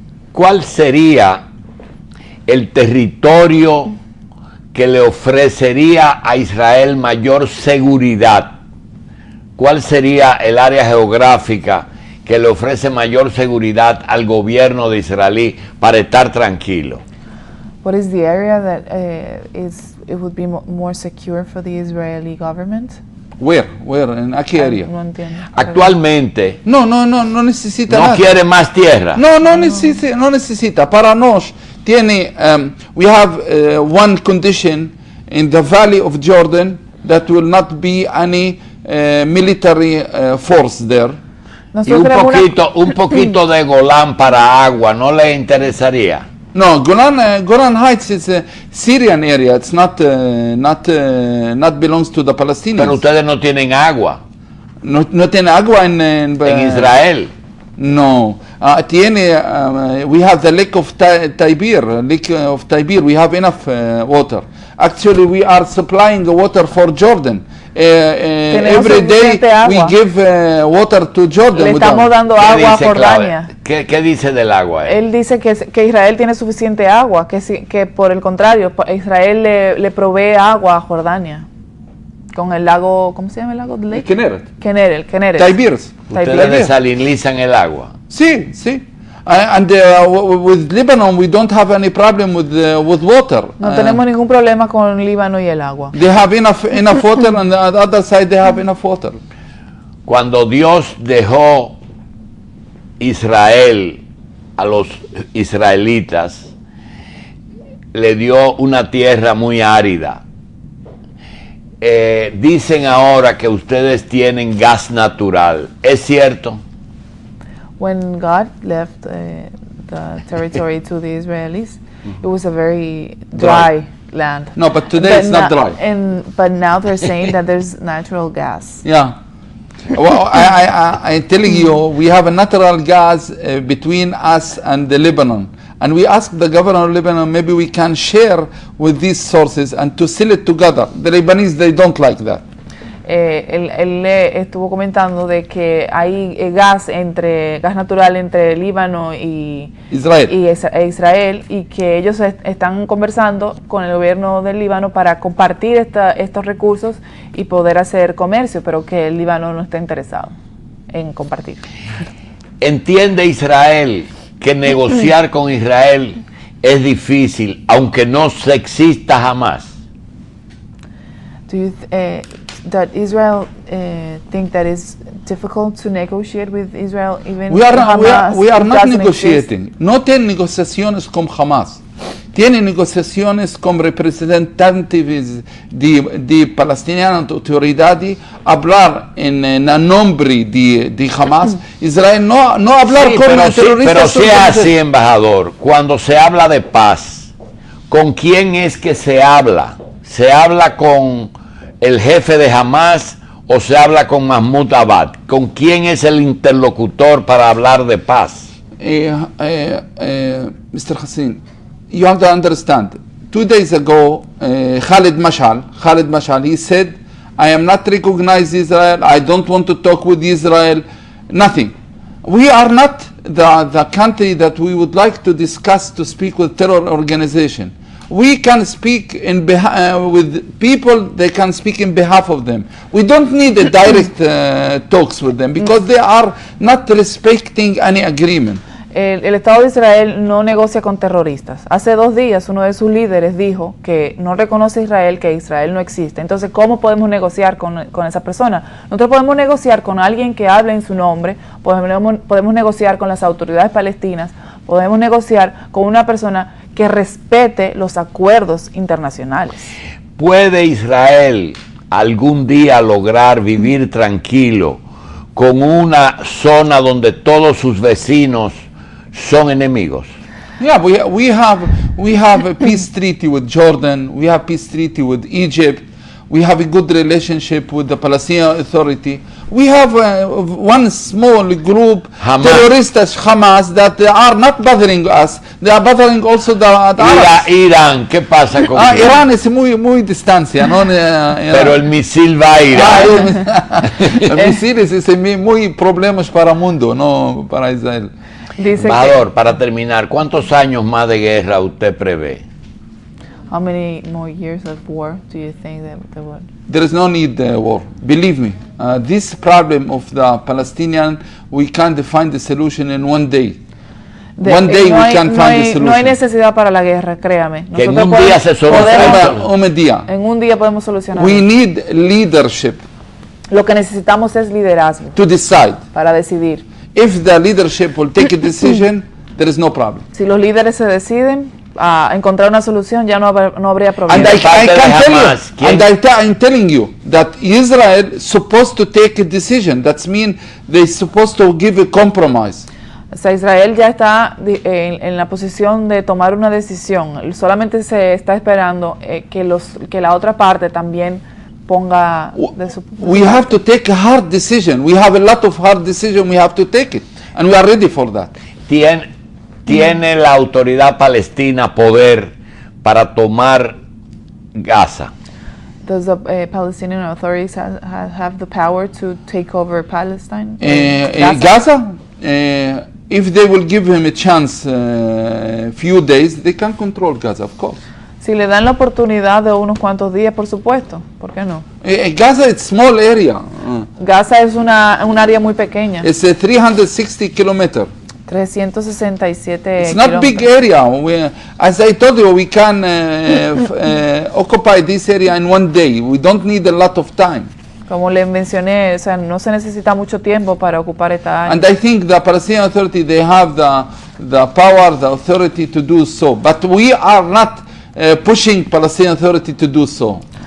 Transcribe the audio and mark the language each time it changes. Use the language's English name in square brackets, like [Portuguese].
[Spanish] ¿Cuál sería el territorio que le ofrecería a Israel mayor seguridad? ¿Cuál sería el área geográfica que le ofrece mayor seguridad al gobierno de Israel para estar tranquilo? [English] What is the area that it would be more secure for the Israeli government? Where? [Spanish] ¿En qué área? No entiendo. Actualmente. No necesita nada. ¿No quiere más tierra? No necesita. Para nos tiene, [English] we have one condition in the Valley of Jordan, that will not be any military force there. [Spanish] Y un poquito de Golán para agua, ¿no le interesaría? [English] No, Golan Heights is a Syrian area. It's not belongs to the Palestinians. [Spanish] Pero ustedes no tienen agua. No tienen agua en Israel. [English] No, we have the lake of Tiberias. We have enough water. Actually, we are supplying the water for Jordan. Every day we give water to Jordan. [Spanish] Le estamos dando agua a Jordania. ¿Qué dice del agua? Él dice que Israel tiene suficiente agua, que por el contrario, Israel le provee agua a Jordania. Con el lago, ¿cómo se llama el lago? Kinneret. Tiberias. Ustedes desalinizan el agua. Sí. [English] And with Lebanon, we don't have any problem with water. [Spanish] No tenemos ningún problema con Líbano y el agua. [English] They have enough water, and on the other side they have enough water. [Spanish] Cuando Dios dejó Israel a los israelitas, le dio una tierra muy árida. Dicen ahora que ustedes tienen gas natural. ¿Es cierto? [English] When God left the territory to the Israelis, it was a very dry land. No, but today it's not dry. But now they're saying that there's natural gas. Yeah. Well, I'm telling you, we have a natural gas between us and the Lebanon. And we asked the governor of Lebanon, maybe we can share with these sources and to sell it together. The Lebanese, they don't like that. [Spanish] Él estuvo comentando de que hay gas natural entre Líbano y Israel y que ellos están conversando con el gobierno del Líbano para compartir estos recursos y poder hacer comercio, pero que el Líbano no está interesado en compartir. ¿Entiende Israel que negociar con Israel es difícil, aunque no exista jamás? [English] Do you that Israel think that it's difficult to negotiate with Israel even We are Hamas not doesn't negotiating. exist? [Spanish] No tienen negociaciones con Hamas. Tienen negociaciones con representantes de palestinianas, autoridades, hablar en nombre de Hamas. Israel no hablar Sí, con terroristas. pero si es así, embajador, cuando se habla de paz, ¿con quién es que se habla? ¿Se habla con el jefe de Hamas o se habla con Mahmoud Abbas? ¿Con quién es el interlocutor para hablar de paz? [English] Mr. Hassan, you have to understand. 2 days ago, Khalid Mashal, he said, I am not recognize Israel, I don't want to talk with Israel, nothing. We are not the country that we would like to discuss to speak with terror organization. We can speak with people, they can speak in behalf of them. We don't need a direct talks with them because they are not respecting any agreement. [Spanish] El Estado de Israel no negocia con terroristas. Hace 2 días uno de sus líderes dijo que no reconoce a Israel, que Israel no existe. Entonces, ¿cómo podemos negociar con esa persona? Nosotros podemos negociar con alguien que hable en su nombre, podemos negociar con las autoridades palestinas, podemos negociar con una persona que respete los acuerdos internacionales. ¿Puede Israel algún día lograr vivir tranquilo con una zona donde todos sus vecinos son enemigos? [English] Yeah, we have a peace treaty with Jordan, we have peace treaty with Egypt, we have a good relationship with the Palestinian Authority. We have one small group, terroristas, Hamas, that are not bothering us. They are bothering also the Arabs. [Spanish] Irán, ¿qué pasa con Irán es muy distancia, ¿no? Pero el misil va a Irán. El misil es muy problemas para el mundo, no para Israel. Embajador, para terminar, ¿cuántos años más de guerra usted prevé? [English] How many more years of war do you think that there would? There is no need war. Believe me, this problem of the Palestinian, we can't find the solution in 1 day. One day we can find the solution. [Spanish] No hay necesidad para la guerra, créame. Que en un día se soluciona. En un día podemos solucionar. [English] We need leadership. [Spanish] Lo que necesitamos es liderazgo. [English] To decide. [Spanish] Para decidir. [English] If the leadership will take a decision, there is no problem. [Spanish] Si los líderes se deciden a encontrar una solución, ya no habría problema. [English] And I'm telling you that Israel is supposed to take a decision. That means they're supposed to give a compromise. [Spanish] O sea, Israel ya está en la posición de tomar una decisión. Solamente se está esperando que la otra parte también ponga de su [English] We have to take a hard decision. We have a lot of hard decisions. We have to take it. And we are ready for that. [Spanish] ¿Tiene la autoridad palestina poder para tomar Gaza? [English] Does the Palestinian authorities have the power to take over Palestine? Gaza? If they will give him a chance few days, they can control Gaza, of course. [Spanish] Si le dan la oportunidad de unos cuantos días, por supuesto, ¿por qué no? [English] Gaza is small area. [Spanish] Gaza es un área muy pequeña. [English] It's a 360 kilometers. 367 It's not big area. As I told you, we can occupy this area in 1 day. We don't need a lot of time. [Spanish] Como les mencioné, o sea, no se necesita mucho tiempo para ocupar esta área. [English] And I think the Palestinian Authority, they have the power, the authority to do so. But we are not pushing Palestinian Authority to do so.